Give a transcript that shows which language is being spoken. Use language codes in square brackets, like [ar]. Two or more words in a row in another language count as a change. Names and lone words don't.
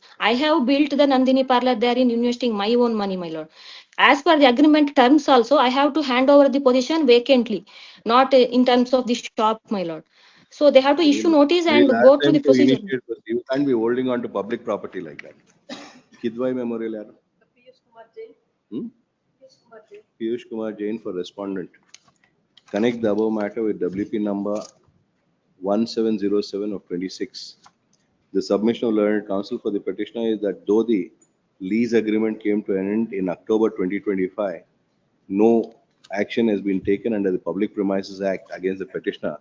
[en] I have built the Nandini parlor there in investing my own money, my lord. As per the agreement terms also, I have to hand over the position vacantly, not in terms of the shop, my lord. So they have to issue notice and We'll ask go through them the to procedure. initiate this. You can't be holding on to public property like that. Kidwai Memorial yaru? Piyush Kumar Jain. Hmm? Piyush Kumar Jain. Piyush Kumar Jain for respondent. Connect the above matter with WP number 1707 of 26. The submission of learned counsel for the petitioner is that though the lease agreement came to an end in October 2025, no action has been taken under the Public Premises Act against the petitioner.